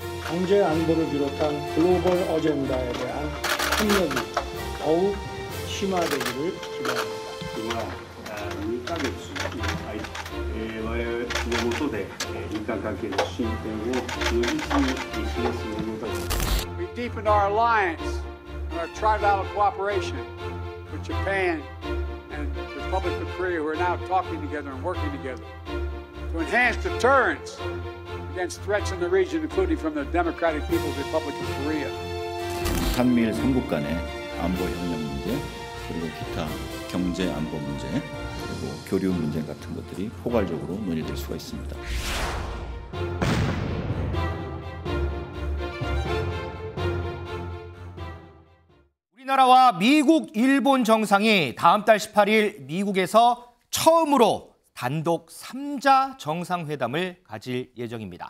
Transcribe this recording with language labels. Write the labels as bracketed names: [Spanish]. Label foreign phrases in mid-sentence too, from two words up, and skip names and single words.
[Korean] 경제 안보를 비롯한 글로벌 어젠다에 대한 협력이 더욱 심화되기를 기대합니다. [Japanese] 2 ヶ月我々の下で日韓関係の進展を充実に示すものだと。 [English] We deepened our alliance and our trilateral cooperation with Japan and the Republic of Korea, who are now talking together and working together to enhance deterrence against threats in the region, including from the Democratic People's Republic of Korea. [Korean] 한미일 3국 간의 안보 협력 문제, 그리고 기타 경제 안보 문제, 그리고 교류 문제 같은 것들이 포괄적으로 논의될 수가 있습니다. 우리나라와 미국, 일본 정상이 다음 달 18일 미국에서 처음으로 단독 3자 정상회담을 가질 예정입니다.